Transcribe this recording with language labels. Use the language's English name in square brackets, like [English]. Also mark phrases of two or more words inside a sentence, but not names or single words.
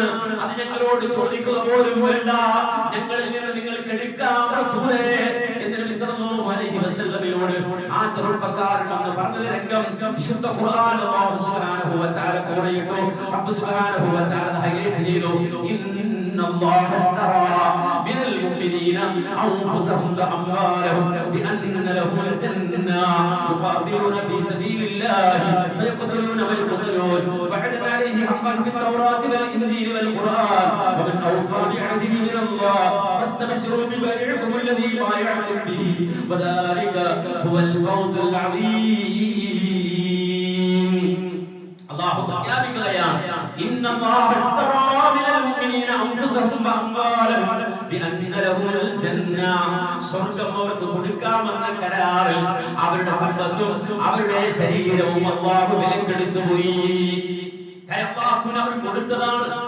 [Malayalam] അത് ഞങ്ങളോട് ചോദിക്കുക പോലും വേണ്ട, ഞങ്ങളിൽ നിന്ന് നിങ്ങൾക്ക് എടുക്കാം റസൂലേ എന്ന് നബി [Arabic] صلى الله عليه وسلم [Malayalam] ആ ചെറുപ്പക്കാരൻ എന്ന് പറഞ്ഞ രംഗം വിശുദ്ധ ഖുർആൻ [Arabic] الله سبحانه وتعالى [Malayalam] കോറിയിട്ടു. [Arabic] رب سبحانه وتعالى [Malayalam] ഹൈലൈറ്റ് ചെയ്തു, [Arabic] إن الله اشترى من المؤمنين أنفسهم وأموالهم بأن لهم الجنة يقاتلون في سبيل الله فيقتلون ويقتلون وعدا عليه حقا في التوراة والإنجيل والقرآن ومن أوفى بعهده من الله فاستبشروا ببيعكم الذي بايعتم به وذلك هو الفوز العظيم. الله പ്രഖ്യാപിക്കുകയാണ് إن الله اشترى من المؤمنين أنفسهم وأموالهم بأن لهم الجنة. [Malayalam] സ്വർഗ്ഗം അവർക്ക് കൊടുക്കാമെന്ന കരാറിൽ അവരുടെ സമ്പത്തും അവരുടെ ശരീരവും അല്ലാഹു വിലക്കെടുത്തു പോയി. അവർ കൊടുത്തതാണ്.